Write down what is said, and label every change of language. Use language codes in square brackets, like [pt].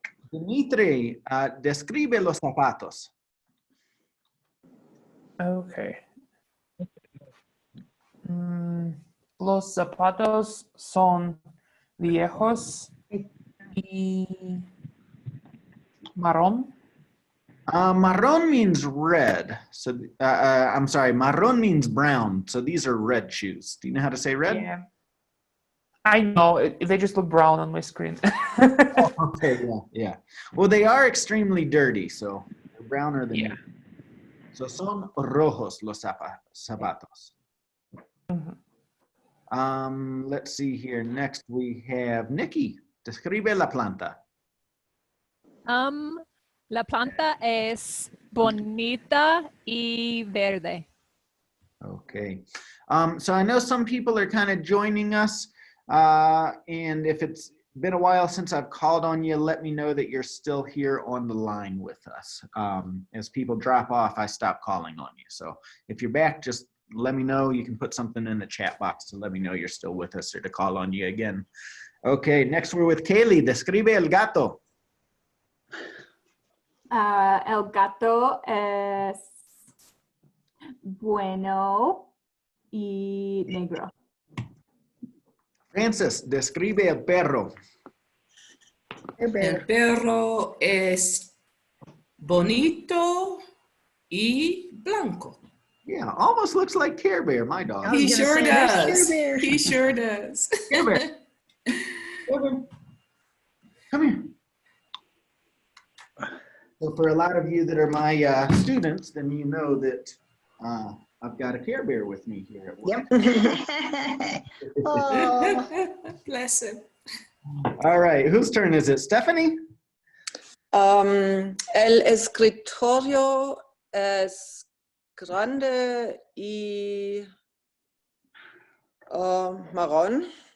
[es] Dimitri, describe los zapatos. [en] Okay. [es] Los zapatos son viejos y marrón. [en] Marron means red. So I'm sorry, marron means brown. So these are red shoes. Do you know how to say red? Yeah. I know, they just look brown on my screen. Okay, yeah. Well, they are extremely dirty, so they're browner than you. [es] So son rojos los zapatos. [en] Let's see here. Next we have Nikki. [es] Describe la planta. La planta es bonita y verde. [en] Okay. So I know some people are kind of joining us, and if it's been a while since I've called on you, let me know that you're still here on the line with us. As people drop off, I stop calling on you. So if you're back, just let me know. You can put something in the chat box to let me know you're still with us or to call on you again. Okay, next we're with Kaylee. [es] Describe el gato. El gato es bueno y negro. Francis, describe el perro. El perro es bonito y blanco. [en] Yeah, almost looks like Care Bear, my dog. He sure does. Care Bear. He sure does. Care Bear. Care Bear. Come here. So for a lot of you that are my students, then you know that I've got a Care Bear with me here at work. Yep. Oh. Bless him. All right, whose turn is it? Stephanie? [es] El escritorio es grande y marrón.